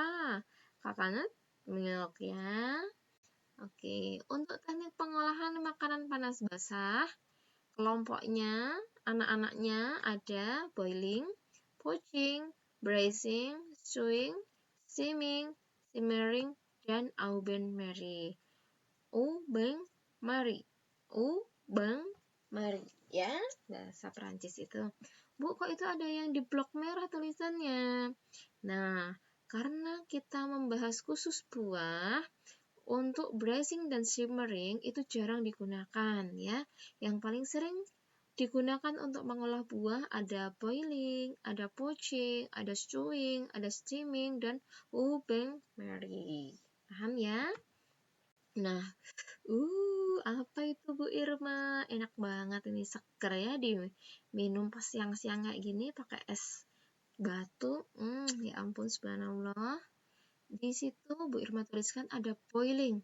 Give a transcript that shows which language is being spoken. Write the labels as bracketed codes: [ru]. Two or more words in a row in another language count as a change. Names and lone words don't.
[en] Coconut milk ya. [id] Oke, untuk teknik pengolahan makanan panas basah, kelompoknya, anak-anaknya ada [en] boiling, poaching, braising, stewing, steaming, simmering, [id] dan [fr] au bain-marie. Au bain-marie. Au bain-marie. [id] Ya, bahasa Perancis itu. Bu, kok itu ada yang di blok merah tulisannya? Nah, karena kita membahas khusus buah, untuk braising dan simmering itu jarang digunakan ya. Yang paling sering digunakan untuk mengolah buah ada boiling, ada poaching, ada stewing, ada steaming, dan [fr] au bain-marie. [id] Paham ya? Nah, apa itu Bu Irma? Enak banget ini, seger ya diminum pas siang-siang kayak gini pakai es batu. Ya ampun subhanallah. Di situ Bu Irma tuliskan ada boiling.